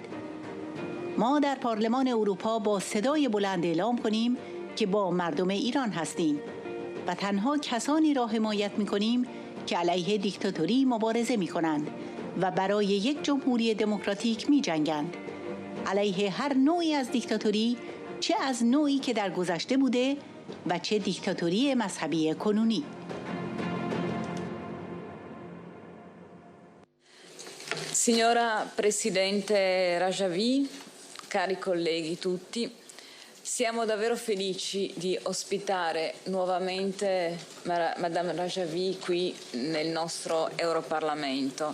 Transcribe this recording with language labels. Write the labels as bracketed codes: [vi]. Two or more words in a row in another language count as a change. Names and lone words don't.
[fa] ما در پارلمان اروپا با صدای بلند اعلام کنیم که با مردم ایران هستیم و تنها کسانی را حمایت می‌کنیم که علیه دیکتاتوری مبارزه می‌کنند و برای یک جمهوری دمکراتیک می‌جنگند. علیه هر نوعی از دیکتاتوری، چه از نوعی که در گذشته بوده و چه دیکتاتوری مذهبی کنونی. [it] Signora Presidente Rajavi, cari colleghi tutti, siamo davvero felici di ospitare nuovamente Madame Rajavi qui nel nostro Europarlamento.